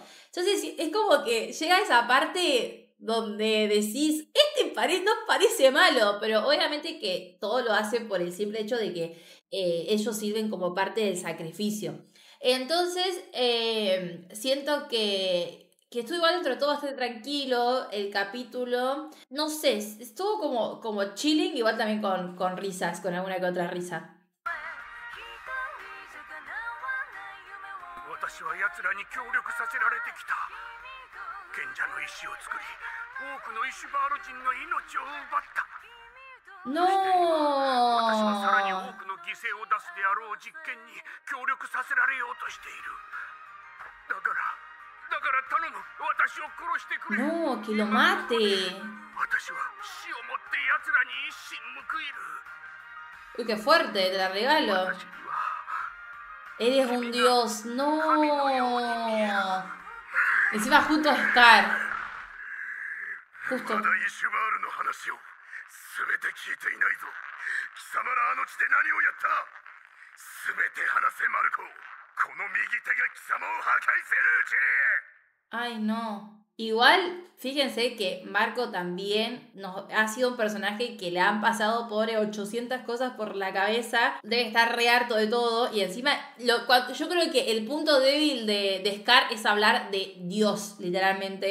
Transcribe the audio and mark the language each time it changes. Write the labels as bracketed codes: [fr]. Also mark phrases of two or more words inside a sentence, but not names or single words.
[es] Entonces es como que llega esa parte donde decís, no parece malo, pero obviamente que todo lo hace por el simple hecho de que ellos sirven como parte del sacrificio. Entonces siento que estuvo igual dentro de todo bastante tranquilo el capítulo. No sé, estuvo como chilling, igual también con risas, con alguna que otra risa. [ja] 私は奴らに協力させられてきた。賢者の石を作り、多くのイシュバール人の命を奪った。 [es] No. [ja] 私はさらに多くの犠牲を出すであろう実験に協力させられようとしている。だから頼む、私を殺してくれ。 [es] No, que lo mate. [ja] 私は死をもって奴らに一矢報いる。 [es] Uy, qué fuerte, te la regalo. [ja] 私には [es] Eres un dios, no. Encima justo Scar. [ja] ま [es] Justo. [ja] だイシュバールの話を全て聞いていないぞ。貴様らあの地で何をやった？全て話せマルコ。この右手が貴様を破壊するうちに。 [es] Ay, no. Igual, fíjense que Marco también ha sido un personaje que le han pasado por 800 cosas por la cabeza. Debe estar re harto de todo. Y encima, yo creo que el punto débil de Scar es hablar de Dios, literalmente.